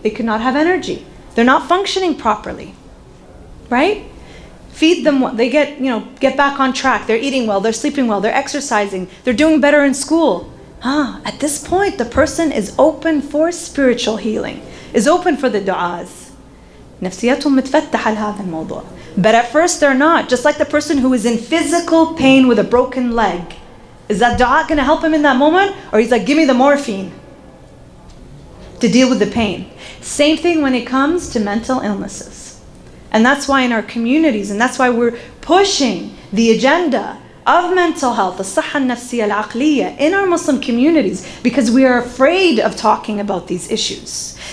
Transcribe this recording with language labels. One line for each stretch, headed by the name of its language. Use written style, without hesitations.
English: They could not have energy. They're not functioning properly. Right? Feed them, they get back on track. They're eating well, they're sleeping well, they're exercising, they're doing better in school. At this point, the person is open for spiritual healing, is open for the du'as.
Arabic: نفسيتهم متفتحة لهذا الموضوع.
English: But at first they're not. Just like the person who is in physical pain with a broken leg. Is that du'a going to help him in that moment? Or he's like, give me the morphine to deal with the pain. Same thing when it comes to mental illnesses. And that's why in our communities, and that's why we're pushing the agenda of mental health, the
Arabic: الصحة النفسية العقلية,
English: in our Muslim communities, because we are afraid of talking about these issues.